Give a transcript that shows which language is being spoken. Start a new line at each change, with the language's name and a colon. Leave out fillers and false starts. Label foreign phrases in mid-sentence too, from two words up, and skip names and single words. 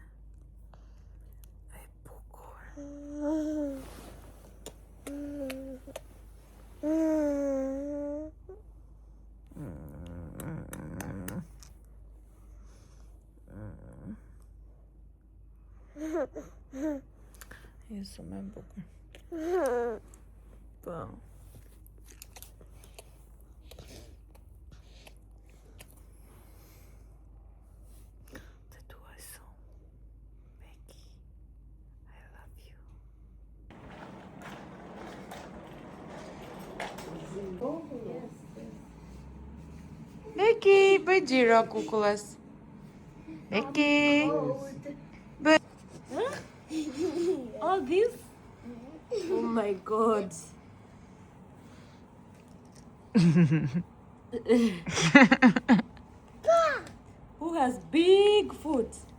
Albanian: E bukur. Je shumë e bukur. Po. Të duaj shumë.
English: Becky, I love you.
Albanian: Becky, bëj xhiro kukullës. Becky.
English: All this? Oh my god. Who has big foot?